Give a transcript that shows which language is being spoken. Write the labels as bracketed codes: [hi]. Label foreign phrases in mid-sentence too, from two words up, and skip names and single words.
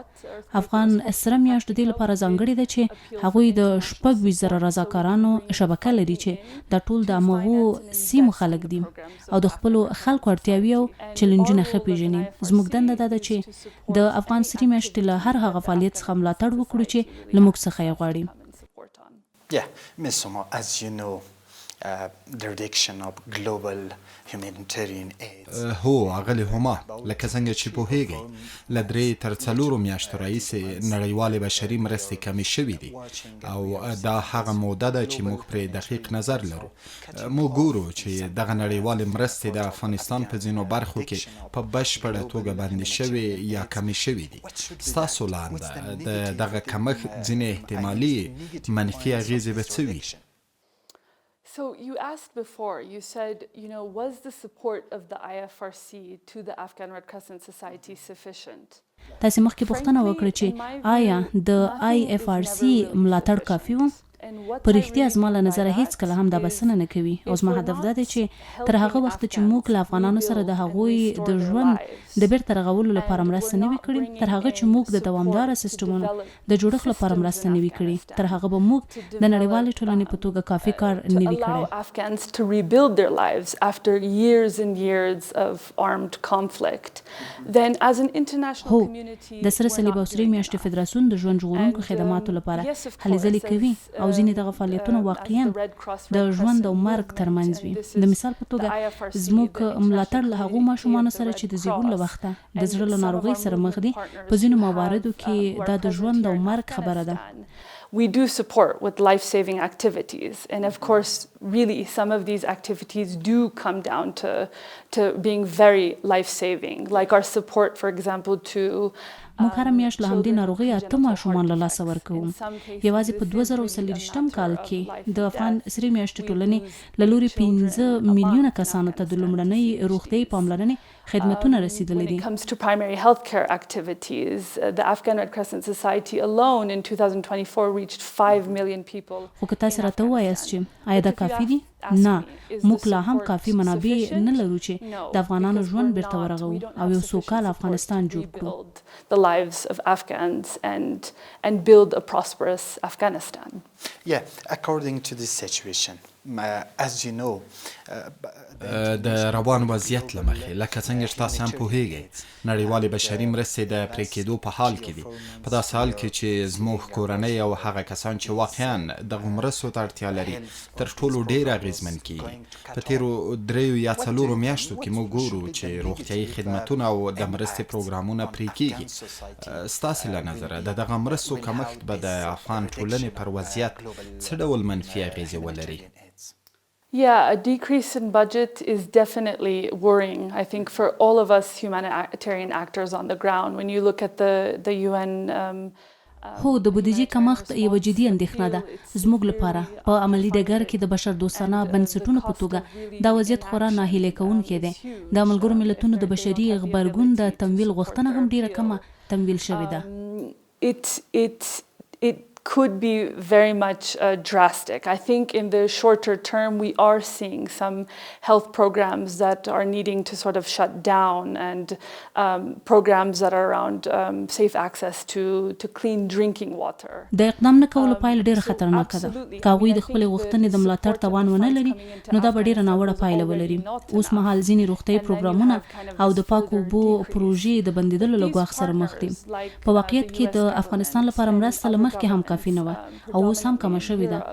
[ps] افغان سره میاشت د دې لپاره ځانګړې ده چې هغوی د 26,000 رضاکارانو شبکه لري چې د ټول د امغو سیمو خلک دي او د خپلو خلکو اړتیاوې او چیلنجونه ښه پیژني. زموږ دنده دا ده چې د افغان سرې میاشتې له هر هغه فعالیت څخه ملاتړ وکړو چې له موږ څخه یې غواړي. [en] Yeah, Ms. Homa, as you know, the reduction of global humanitarian aid. [ps] هو اغلی هوما، لکه څنګه چې پوهیږئ له 3 تر 4 میاشتو راهیسې نړیوالې بشري مرستې کمې شوي دي او دا هغه موده ده چې موږ پرې دقیق نظر لرو. موږ ګورو چې دغه نړیوالې مرستې د افغانستان په ځینو برخو کې په بشپړه توګه بندې شوي یا کمې شوي دي. ستاسو لاندې د دغه کمښت ځینې احتمالي منفي اغیزې به څه وي؟ [en] So you asked before, you said, was the support of the IFRC to the Afghan Red Crescent Society sufficient? [ps] تاسې مخکې پوښتنه وکړه چې آیا د IFRC ملاتړ کافي و؟ په رښتیا زما له نظره هیڅ کله هم دا بسنه نه کوي او زما هدف دا دی چې تر هغه وخت چې موږ له افغانانو سره د هغوی د ژوند د بیرته رغولو لپاره مرسته نه وي کړې، تر هغه چې موږ د دوامداره سیستمونو د جوړښت لپاره مرسته نه وي کړې، تر هغه به موږ د نړیوالې ټولنې په توګه کافي کار نه وي کړی. [en] Afghans to rebuild their lives after years and years of armed conflict. Then as an international community [ps] د سره صلیب او سرې میاشتې فدراسیون د ژوند ژغورونکو خدماتو لپاره هلې ځلې کوي او ځینې دغه فعالیتونه واقعاً د ژوند او مرګ ترمنځ وي. د مثال په توګه زموږ ملاتړ له هغو ماشومانو سره چې د زیږون له وخته د زړه له ناروغۍ سره مخ دي، په ځینو مواردو کې دا د ژوند او مرګ خبره ده. [en] We do support with life-saving activities, and of course, really, some of these activities do come down to being very life-saving, like our support, for example, to [ps] موږ هره میاشت له همدې ناروغۍ 8 ماشومان له لاسه ورکوو. یوازې په 2024 کال کې د افغان سرې میاشتې ټولنې له لوري 15 میلیونه کسانو ته د لومړنۍ روغتیايي پاملرنې خدمتونه رسیدلي دي. [en] When it comes to primary healthcare activities, the Afghan Red Crescent Society alone in 2024 reached 5 million people. [ps] خو که تاسې راته ووایاست چې آیا دا کافي دي؟ نه، موږ لا هم کافي منابع نه لرو چې د افغانانو ژوند بیرته ورغوو او یو سوکاله افغانستان جوړ کړو. [en] The lives of Afghans and build a prosperous Afghanistan. Yeah, according to this situation, as you know, [ps] د روان وضعیت له مخې لکه څنګه چې تاسې هم پوهیږئ نړیوالې بشري مرستې د پرې کېدو په حال کې دي. په داسې حال کې چې زموږ کورنۍ او هغه کسان چې واقعاً دغو مرستو ته اړتیا لري تر ټولو ډېر اغېزمن کېږي. په تېرو 3 یا 4 میاشتو کې موږ ګورو چې روغتیايي خدمتونه او د مرستې پروګرامونه پرې کېږي. ستاسې له نظره د دغه مرستو کمښت به د افغان ټولنې پر وضعیت څه ډول منفي اغېزې ولري؟ [en] Yeah, a decrease in budget is definitely worrying, I think, for all of us humanitarian actors on the ground. When you look at the UN [ps] هو د بودیجې کمښت یوه جدي اندېښنه ده زموږ لپاره. په عملي ډګر کې د بشردوستانه بنسټونو په توګه دا وضعیت خورا ناهیلې کوونکی دی. د ملګرو ملتونو د بشري غبرګون د تمویل غوښتنه هم ډیره کمه تمویل شوې ده. [en] It could be very much drastic. I think in the shorter term, we are seeing some health programs that are needing to sort of shut down, and programs that are around safe access to clean drinking water. [ps] د اقدام نه کولو پایله ډیره خطرناکه ده. که هغوی د خپلې غوښتنې د ملاتړ توان ونه لري نو دا به ډیره ناوړه پایله ولري. اوس مهال ځینې روغتیايي پروګرامونه او د پاکو اوبو پروژې د بندېدلو له ګواښ سره مخ دي. په واقعیت کې د افغانستان لپاره مرسته له مخکې هم کافي نه وه او اوس هم کمه شوې ده.